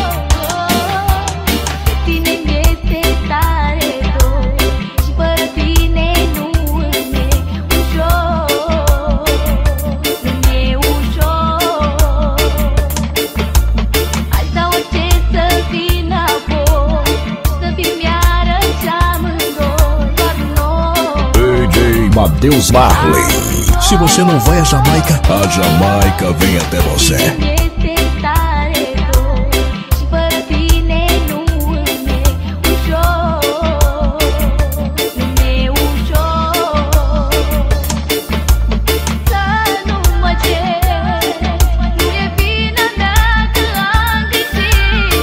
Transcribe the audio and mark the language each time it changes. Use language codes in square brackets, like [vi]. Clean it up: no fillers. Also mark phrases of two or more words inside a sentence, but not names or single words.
[ro] De tine mi-este tare dor și fără tine nu-mi e ușor, nu-mi e ușor. Asta orice să vină apoi, să fii mi-arăși amândoi, doar noi. [pt] DJ Matheus Marley. Se você não vai à Jamaica, a Jamaica vem até você. [ro] Mi-este tare dor și fără tine nu-mi e ușor, nu-mi e ușor. Să nu mă ceri, nu e vina mea că am greșit.